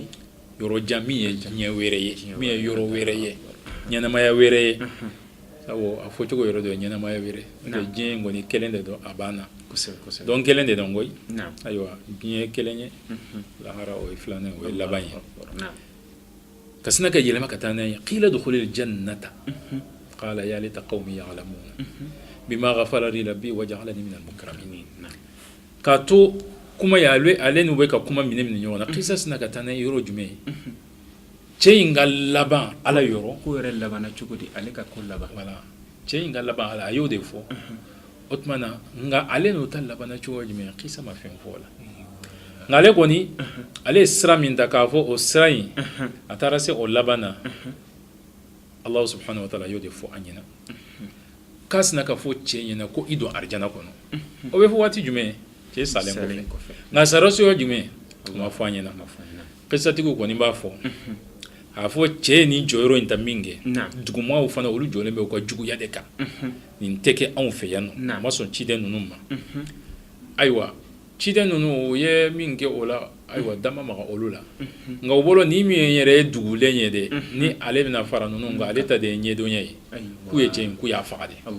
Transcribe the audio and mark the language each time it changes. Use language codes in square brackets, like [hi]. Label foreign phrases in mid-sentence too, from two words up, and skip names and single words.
[bm] yɔrɔ jan min ye diɲɛ wɛrɛ ye min ye yɔrɔ wɛrɛ ye ɲɛnamaya wɛrɛ ye sabu a fɔcogo yɔrɔ dɔ ye ɲɛnamaya wɛrɛ n'o tɛ diɲɛ in kɔni kelen de don a banna donc kelen de don koyi ayiwa diɲɛ kelen ye lahara o ye filanan o ye laban ye ka sina ka yɛlɛma ka taa n'a ye [ar] قيل ادخل الجنة قال يا ليت قومي يعلمون بما غفر لي ربي وجعلني من المكرمين [bm] ka to kuma ya ale n'u bɛ ka kuma minɛ ɲɔgɔn na kisa sina ka taa n'a ye yɔrɔ jumɛn ye cɛ in ka laban ala yɔrɔ ko yɛrɛ labanna cogo di ale ka ko laban voilà cɛ in ka laban ala a y'o de fɔ o tuma na nka ale n'o ta labanna cogo jumɛn kisa ma fɛn fɔ o la nka ale kɔni ale ye sira min ta k'a fɔ o sira in a taara se o laban na [ar] الله سبحانه وتعالى [bm] y'o de fɔ an ɲɛna k'a sina ka fɔ cɛ ɲɛna ko i don arijana kɔnɔ o bɛ fɔ waati jumɛn cɛ salen kɔfɛ nka sara so jumɛn o ma fɔ an ɲɛna kisatigiw kɔni b'a fɔ a fɔ cɛ ye nin jɔyɔrɔ in ta min kɛ dugumaaw fana olu jɔlen bɛ u ka juguya de kan nin tɛ kɛ anw fɛ yan nɔ a ma sɔn ciden ninnu ma ayiwa ciden ninnu u ye min kɛ o la ayiwa dama maga olu la nka u bolo ni min yɛrɛ ye dugulen ye dɛ ni ale bɛna fara ninnu nka ale ta de ye ɲɛdɔnya ye k'u ye cɛ in k'u y'a faga de